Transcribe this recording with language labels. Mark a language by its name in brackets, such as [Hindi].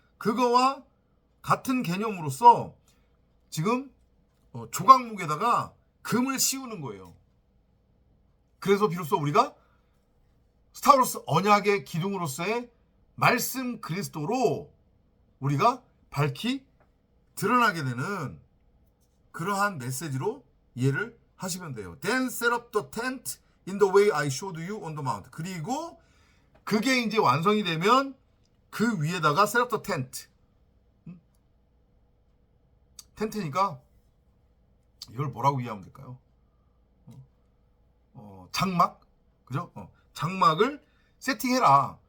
[Korean] 그거와 같은 개념으로서 지금 조각목에다가 금을 씌우는 거예요. 그래서 비로소 우리가 스타로스 언약의 기둥으로서의 말씀 그리스도로 우리가 밝히 드러나게 되는 그러한 메시지로 이해를 하시면 돼요. [English] Then set up the tent in the way I showed you on the mount. [Korean] 그리고 그게 이제 완성이 되면 그 위에다가 [English] set up the tent. [Korean] 텐트니까 이걸 뭐라고 이해하면 될까요? 장막? 그죠? 장막을 세팅해라.